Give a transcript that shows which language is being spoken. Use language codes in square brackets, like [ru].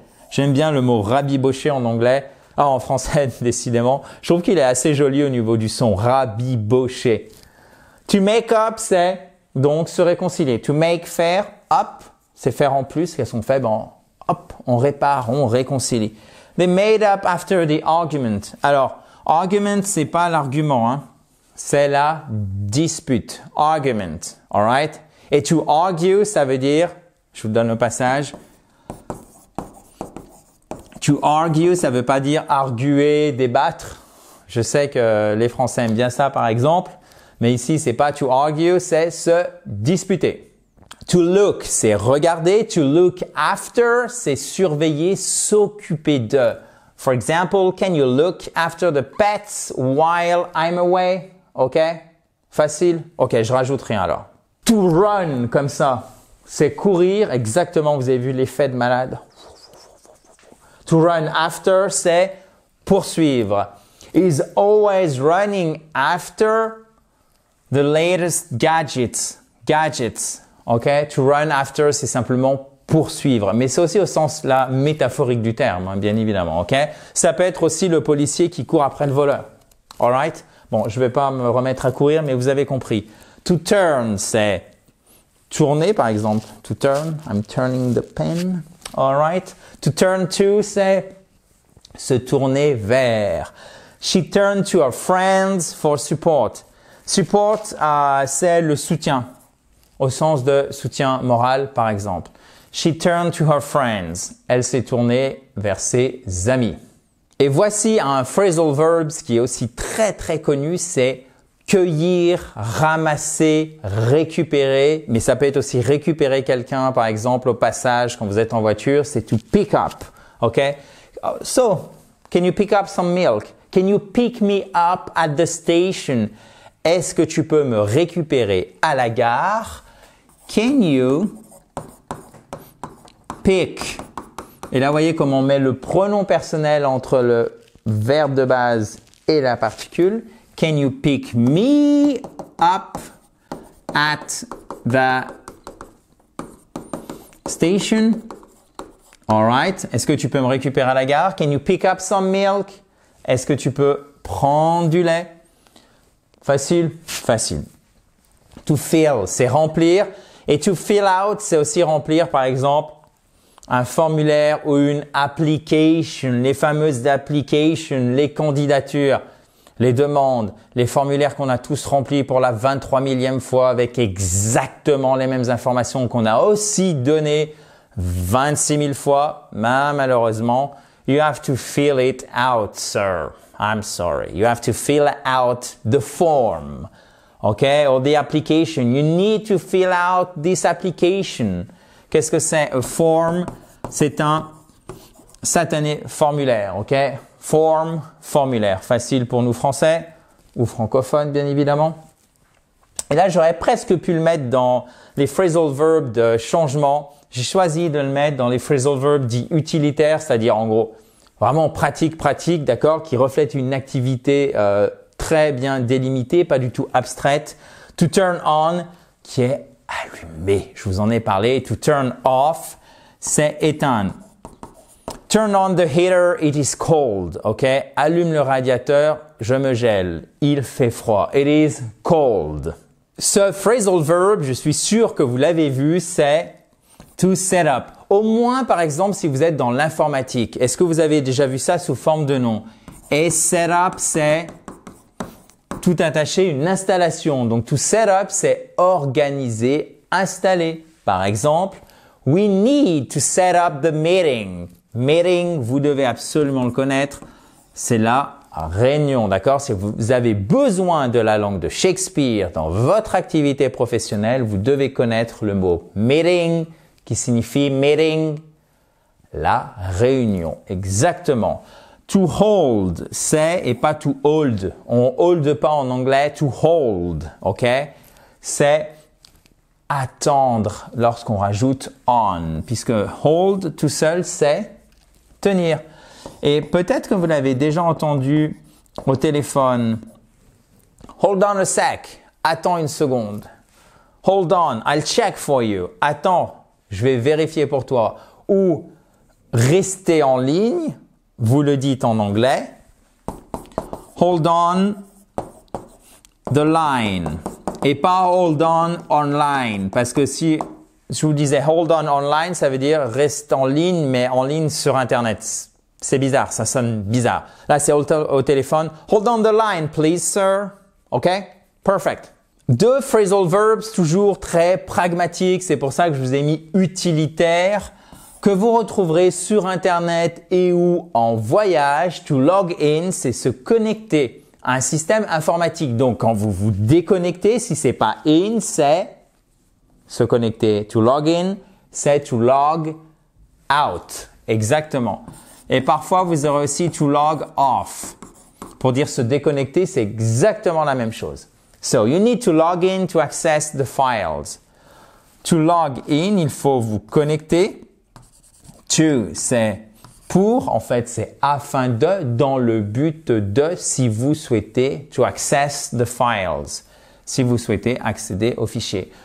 [fr] J'aime bien le mot rabibocher en anglais. Ah, en français, décidément. Je trouve qu'il est assez joli au niveau du son. Rabibocher. [en] To make up, [fr] c'est donc se réconcilier. To make, faire. Up, c'est faire en plus. Qu'est-ce qu'on fait? Bon, hop, on répare, on réconcilie. [en] They made up after the argument. [fr] Alors, argument, c'est pas l'argument, hein. C'est la dispute. Argument. [en] Alright? [fr] Et to argue, ça veut dire, je vous donne le passage. To argue, ça veut pas dire arguer, débattre. Je sais que les Français aiment bien ça, par exemple. Mais ici, c'est pas to argue, c'est se disputer. To look, c'est regarder. To look after, c'est surveiller, s'occuper de. [en] For example, can you look after the pets while I'm away? [fr] OK? Facile? OK, je rajoute rien alors. To run, comme ça, c'est courir. Exactement, vous avez vu l'effet de malade. To run after, c'est poursuivre. [en] Is always running after the latest gadgets. Gadgets. OK? [fr] To run after, c'est simplement poursuivre. Mais c'est aussi au sens là, métaphorique du terme, hein, bien évidemment. OK? Ça peut être aussi le policier qui court après le voleur. [en] Alright? [fr] Bon, je vais pas me remettre à courir, mais vous avez compris. To turn, c'est tourner, par exemple. [en] To turn, I'm turning the pen. Alright? [fr] To turn to, c'est se tourner vers. [en] She turned to her friends for support. [fr] Support, c'est le soutien, au sens de soutien moral, par exemple. [en] She turned to her friends. [fr] Elle s'est tournée vers ses amis. Et voici un phrasal verb qui est aussi très très connu, c'est cueillir, ramasser, récupérer. Mais ça peut être aussi récupérer quelqu'un, par exemple, au passage, quand vous êtes en voiture, c'est to pick up. OK? [en] So, can you pick up some milk? Can you pick me up at the station? [fr] Est-ce que tu peux me récupérer à la gare? [en] Can you pick? [fr] Et là, vous voyez comment on met le pronom personnel entre le verbe de base et la particule. [en] Can you pick me up at the station? All right. [fr] Est-ce que tu peux me récupérer à la gare? [en] Can you pick up some milk? [fr] Est-ce que tu peux prendre du lait? Facile? Facile. To fill, c'est remplir. Et to fill out, c'est aussi remplir, par exemple, un formulaire ou une application, les fameuses applications, les candidatures, les demandes, les formulaires qu'on a tous remplis pour la 23 millième fois avec exactement les mêmes informations qu'on a aussi données 26 000 fois. Mais malheureusement, [en] you have to fill it out, sir. I'm sorry. You have to fill out the form. Okay? Or the application. You need to fill out this application. [fr] Qu'est-ce que c'est? A form, c'est un satané formulaire, ok? Form, formulaire. Facile pour nous français ou francophones, bien évidemment. Et là, j'aurais presque pu le mettre dans les phrasal verbs de changement. J'ai choisi de le mettre dans les phrasal verbs dits utilitaires, c'est-à-dire en gros, vraiment pratique, d'accord? Qui reflète une activité très bien délimitée, pas du tout abstraite. To turn on, qui est allumé. Je vous en ai parlé. To turn off, c'est éteindre. [en] Turn on the heater, it is cold. OK? [fr] Allume le radiateur, je me gèle. Il fait froid. [en] It is cold. [fr] Ce phrasal verb, je suis sûr que vous l'avez vu, c'est to set up. Au moins, par exemple, si vous êtes dans l'informatique. Est-ce que vous avez déjà vu ça sous forme de nom? Et set up, c'est tout attaché, une installation. Donc, to set up, c'est organiser, installer. Par exemple, [en] we need to set up the meeting. [fr] Meeting, vous devez absolument le connaître. C'est la réunion, d'accord? Si vous avez besoin de la langue de Shakespeare dans votre activité professionnelle, vous devez connaître le mot meeting, qui signifie meeting, la réunion. Exactement. To hold, c'est et pas to hold. On hold pas en anglais, to hold, ok? C'est attendre lorsqu'on rajoute on, puisque hold tout seul, c'est tenir. Et peut-être que vous l'avez déjà entendu au téléphone. [en] Hold on a sec. [fr] Attends une seconde. [en] Hold on, I'll check for you. [fr] Attends, je vais vérifier pour toi. Ou rester en ligne. Vous le dites en anglais. [en] Hold on the line. [fr] Et pas hold on online. Parce que si je vous disais hold on online, ça veut dire reste en ligne, mais en ligne sur Internet. C'est bizarre, ça sonne bizarre. Là, c'est au téléphone. [en] Hold on the line, please, sir. OK? Perfect. [fr] Deux phrasal verbs toujours très pragmatiques. C'est pour ça que je vous ai mis utilitaire, que vous retrouverez sur Internet et ou en voyage. To log in, c'est se connecter à un système informatique. Donc, quand vous vous déconnectez, si c'est pas in, c'est se connecter. To log in, c'est to log out. Exactement. Et parfois, vous aurez aussi to log off. Pour dire se déconnecter, c'est exactement la même chose. [en] So, you need to log in to access the files. [fr] To log in, il faut vous connecter. To, c'est pour, en fait, c'est afin de, dans le but de, si vous souhaitez, [en] to access the files. [fr] Si vous souhaitez accéder aux fichiers.